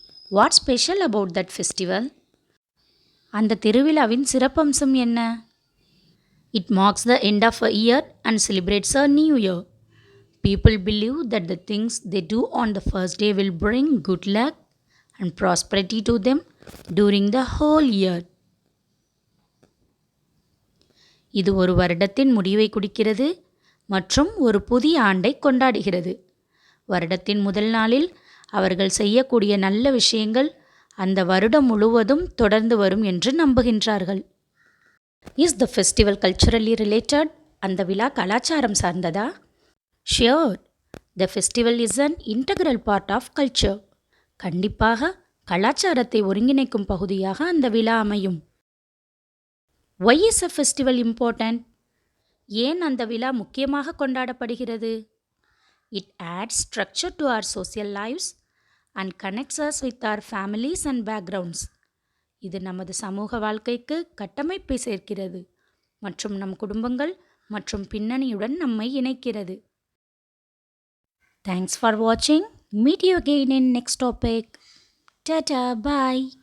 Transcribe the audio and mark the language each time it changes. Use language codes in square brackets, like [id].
[en] What's special about that festival? [ta] அந்த திருவிழாவின் சிறப்பம்சம் என்ன? [en] It marks the end of a year and celebrates a new year. People believe that the things they do on the first day will bring good luck and prosperity to them during the whole year. [ta] இது ஒரு வருடத்தின் முடிவை குறிக்கிறது மற்றும் ஒரு புதிய ஆண்டை கொண்டாடுகிறது. வருடத்தின் முதல் நாளில் அவர்கள் செய்யக்கூடிய நல்ல விஷயங்கள் அந்த வருடம் முழுவதும் தொடர்ந்து வரும் என்று நம்புகின்றார்கள். [en] Is the festival culturally related? [ta] அந்த விழா கலாச்சாரம் சார்ந்ததா? [en] Sure, the festival is an integral part of culture. [ta] கண்டிப்பாக கலாச்சாரத்தை ஒருங்கிணைக்கும் பகுதியாக அந்த விழா அமையும். [en] Why is a festival important? [ta] ஏன் அந்த விழா முக்கியமாக கொண்டாடப்படுகிறது? [en] It adds structure to our social lives and connects us with our families and backgrounds. [ta] இது நமது சமூக வாழ்க்கைக்கு கட்டமைப்பை சேர்க்கிறது மற்றும் நம் குடும்பங்கள் மற்றும் பின்னணியுடன் நம்மை இணைக்கிறது. [en] Thanks for watching. Meet you again in next topic. Ta-ta, bye.